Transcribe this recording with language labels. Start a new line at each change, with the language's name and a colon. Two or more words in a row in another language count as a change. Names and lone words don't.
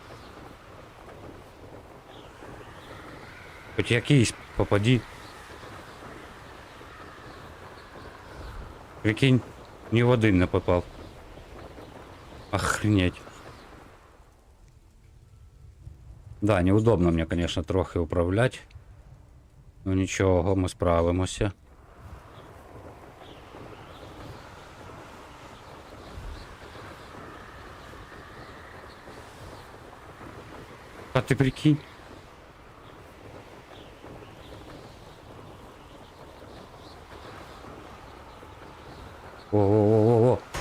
Ukrainian: Хоч якийсь попаді. Прикинь, ні в один не попав.
Russian: Охренеть. Да, неудобно мне, конечно,
Ukrainian: трохи управлять. Ну нічого, ми справимося. А ти прикинь? О-о-о-о-о.